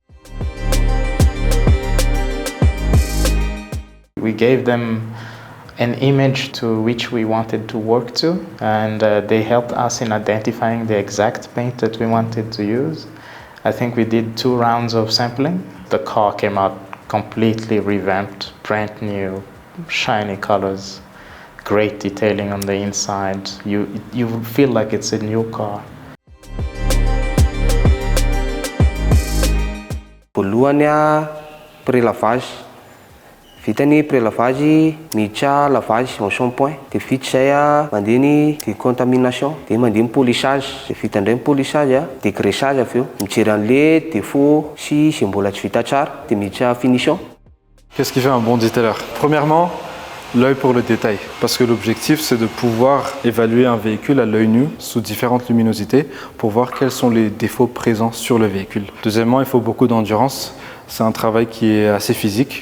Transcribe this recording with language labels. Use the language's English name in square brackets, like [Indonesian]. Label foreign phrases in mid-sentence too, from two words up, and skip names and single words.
[English] We gave them an image to which we wanted to work to, and they helped us in identifying the exact paint that we wanted to use. I think we did 2 rounds of sampling. The car came out completely revamped, brand new, shiny colors, great detailing on the inside. You feel like it's a new car. [Malagasy] Voalohany pré-lavage. Vitany pré-lavage, miditra [French] lavage en shampoing. [Malagasy] De vita zay mandeha ny décontamination, de mandeha ny polissage. De vita indray ny polissage, dégraissage avy eo. Mijery an'le défaut sy zay mbola tsy vita tsara, de miditra finition. [French] Qu'est-ce qui fait un bon detailer? Premièrement, l'œil pour le détail, parce que l'objectif c'est de pouvoir évaluer un véhicule à l'œil nu sous différentes luminosités pour voir quels sont les défauts présents sur le véhicule. Deuxièmement, il faut beaucoup d'endurance. C'est un travail qui est assez physique.